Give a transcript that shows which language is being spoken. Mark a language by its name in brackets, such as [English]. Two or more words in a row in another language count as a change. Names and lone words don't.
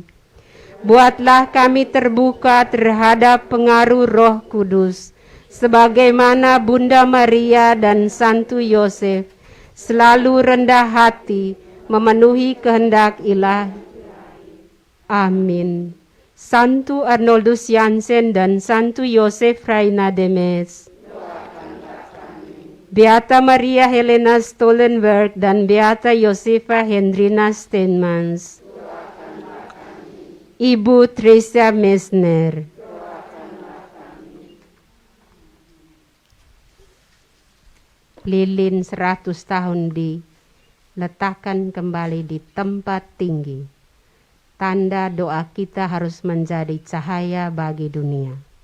[Indonesian] Buatlah kami terbuka terhadap pengaruh Roh Kudus, sebagaimana Bunda Maria dan Santo Yosef selalu rendah hati memenuhi kehendak ilahi. Amin. Santo Arnoldus Jansen dan Santo Yosef Reina de Metz, Beata Maria Helena Stollenberg dan Beata Josefa Hendrina Steinmans, Ibu Tresia Messner, lilin 100 tahun diletakkan kembali di tempat tinggi. Tanda doa kita harus menjadi cahaya bagi dunia.